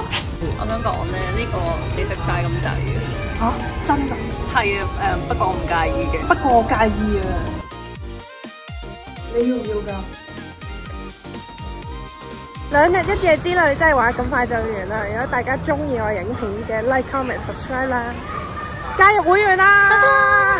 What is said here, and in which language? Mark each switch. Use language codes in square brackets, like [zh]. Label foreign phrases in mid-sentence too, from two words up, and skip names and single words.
[yue] 我想講咧，呢個你食晒咁滯嘅。嚇，真㗎？係啊，不過我唔介意嘅。不過我介意啊。你要唔要㗎 2日1夜之旅真係話咁快就完啦！如果大家中意我影片嘅 [en] like、comment、subscribe [yue] 啦，加入會員啦！